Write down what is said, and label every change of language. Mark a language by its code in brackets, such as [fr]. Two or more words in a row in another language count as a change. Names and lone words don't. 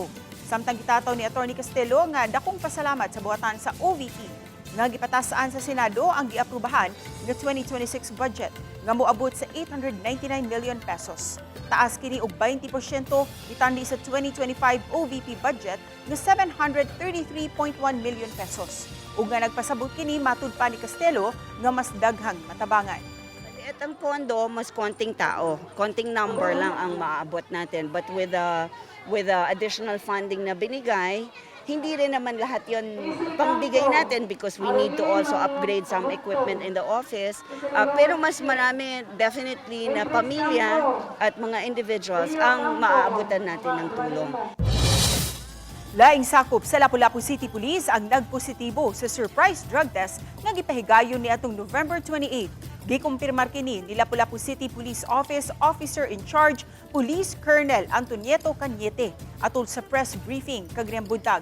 [ceb] Samtang gitataw ni Atty. Castelo nga dakong pasalamat sa buhatan sa OVP nga gipatasaan sa Senado ang giaprubahan nga 2026 budget nga moabot sa 899 million pesos. Taas kini og 20% itandi sa 2025 OVP budget nga 733.1 million pesos. Ug nga nagpasabot kini matud pa ni Castelo nga mas daghang matabangan. [tl] Itong pondo, mas konting tao, konting number lang ang maabot natin. [en] But with the additional funding [tl] na binigay, hindi rin naman lahat yon pangbigay natin [en] because we need to also upgrade some equipment in the office. [tl] Pero mas marami definitely na pamilya at mga individuals ang maaabutan natin ng tulong. [ceb] Laing sakop sa Lapu-Lapu City Police ang nagpositibo sa [en] surprise drug test [ceb] nga gipahigayon ni atong November 28. Gikumpirmar kini ni Lapu-Lapu City Police Office Officer in Charge Police Colonel Antonieto Cañete atol sa [en] press briefing [ceb] kagayang buntag.